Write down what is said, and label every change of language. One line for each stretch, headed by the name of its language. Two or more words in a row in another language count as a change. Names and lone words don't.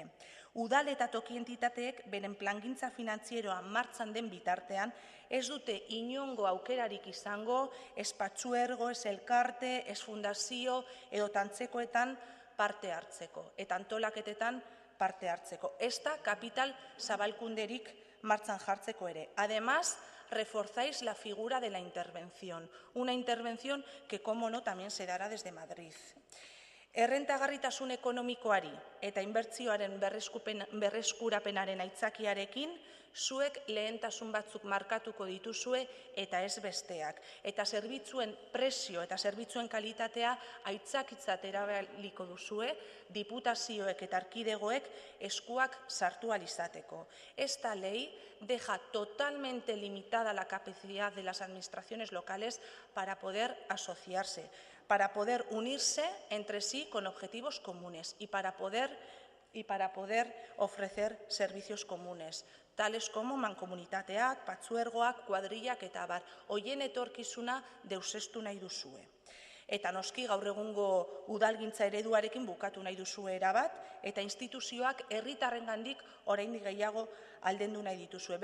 Basque: Udal eta toki entitateek beren plangintza finantzieroa martxan den bitartean ez dute inongo aukerarik izango, ez patzuergo, ez elkarte, ez fundazio edo tantzekoetan parte hartzeko eta antolaketetan parte hartzeko. Ez da kapital zabalkunderik martxan jartzeko ere.
Spanish: Además, reforzáis la figura de la intervención, una intervención que, como no, también se dará desde Madrid.
Basque: Errentagarritasun ekonomikoari eta inbertsioaren berreskurapenaren aitzakiarekin, zuek lehentasun batzuk markatuko dituzue eta ez besteak. Eta zerbitzuen presio eta zerbitzuen kalitatea aitzakitzat erabiliko duzue, diputazioek eta erkidegoek eskuak sartu ahal izateko.
Spanish: Esta ley deja totalmente limitada la capacidad de las administraciones locales para poder asociarse, para poder unirse entre sí con objetivos comunes y para poder ofrecer servicios comunes. tales como
Basque: mankomunitateak, patzuergoak, kuadrillak eta abar, hoien etorkizuna deuseztu nahi duzue. Eta noski gaur egungo udalgintza ereduarekin bukatu nahi duzue erabat, eta instituzioak herritarrengandik oraindik gehiago aldendu nahi dituzue.